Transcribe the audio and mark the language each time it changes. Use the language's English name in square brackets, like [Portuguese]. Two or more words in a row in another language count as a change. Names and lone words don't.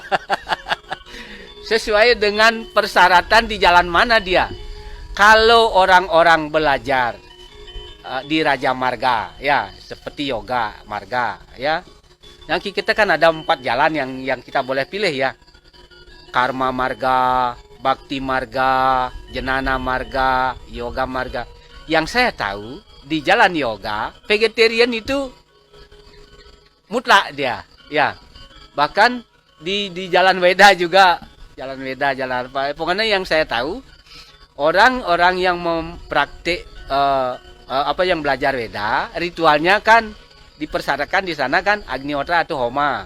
[Indonesian] Sesuai dengan persyaratan di jalan mana dia. Kalau orang-orang belajar di [Sanskrit] Raja Marga, [Indonesian] ya seperti [Sanskrit] yoga marga, [Indonesian] ya. Yang kita kan ada 4 jalan yang kita boleh pilih ya. [Sanskrit] Karma marga, bakti marga, jenana marga, yoga marga. [Indonesian] Yang saya tahu di jalan yoga, vegetarian itu mutlak dia, ya. Bahkan di Jalan Weda juga, Jalan Weda, jalan apa? Pokoknya yang saya tahu orang-orang yang mempraktik apa yang belajar Weda, ritualnya kan dipersyaratkan di sana kan Agnihotra atau Homa.